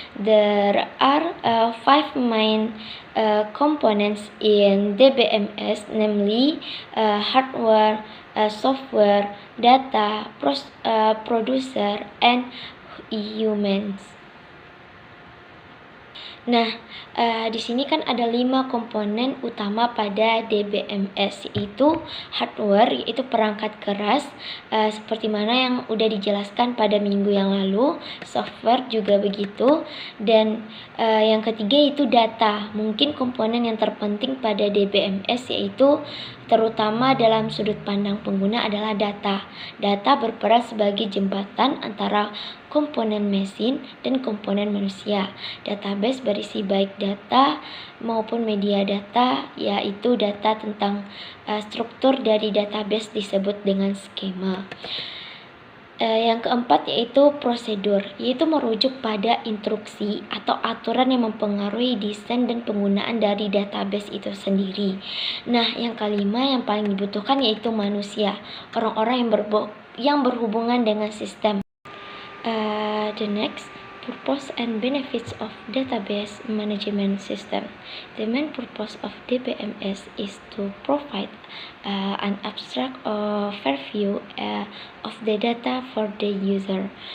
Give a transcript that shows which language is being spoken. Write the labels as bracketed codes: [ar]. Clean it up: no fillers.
[en] There are 5 main components in DBMS, namely hardware, software, data, producer, and humans. [id] Nah, di sini kan ada 5 komponen utama pada DBMS, yaitu hardware, yaitu perangkat keras, seperti mana yang udah dijelaskan pada minggu yang lalu. Software juga begitu, dan yang ketiga itu data. Mungkin komponen yang terpenting pada DBMS, yaitu terutama dalam sudut pandang pengguna adalah data. Data berperan sebagai jembatan antara komponen mesin dan komponen manusia. Database berisi baik data maupun media data, yaitu data tentang struktur dari database disebut dengan skema. Yang keempat yaitu prosedur, yaitu merujuk pada instruksi atau aturan yang mempengaruhi desain dan penggunaan dari database itu sendiri. Nah, yang kelima yang paling dibutuhkan yaitu manusia, orang-orang yang berhubungan dengan sistem. [en] The next, purpose and benefits of database management system. The main purpose of DBMS is to provide an abstract overview of the data for the user.